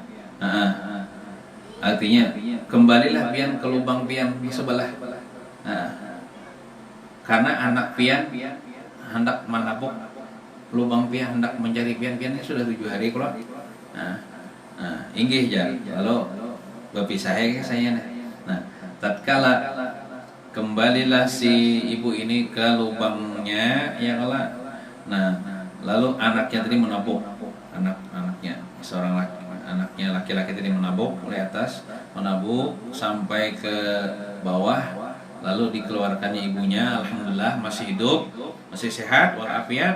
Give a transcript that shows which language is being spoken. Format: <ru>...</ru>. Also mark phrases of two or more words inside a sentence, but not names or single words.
<bjn>Artinya kembalilah pian ke lubang pian di sebelah. Karena anak pian hendak menabuk lubang pian, hendak mencari pian-piannya sudah 7 hari keluar. Inggih jar. Lalu berpisah saya.</bjn> <id>Nah, tatkala kembalilah si ibu ini ke lubangnya, ya Allah. Nah, lalu anaknya tadi menabuk, anaknya seorang anaknya laki-laki tadi menabuk oleh atas, menabuk sampai ke bawah, lalu dikeluarkannya ibunya, alhamdulillah masih hidup, masih sehat walafiat.</id>